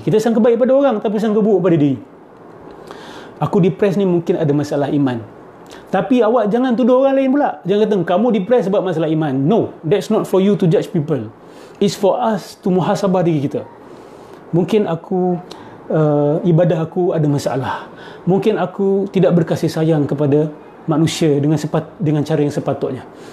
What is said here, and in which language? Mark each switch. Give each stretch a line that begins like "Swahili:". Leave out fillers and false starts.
Malay: Kita sangka baik pada orang, tapi sangka buruk pada diri. Aku depressed ni mungkin ada masalah iman. Tapi awak jangan tuduh orang lain pula. Jangan kata kamu depressed sebab masalah iman.
English: No, that's not for you to judge people. It's for us to
Malay: muhasabah diri kita. Mungkin aku ibadah aku ada masalah. Mungkin aku tidak berkasih sayang kepada manusia dengan cara yang sepatutnya.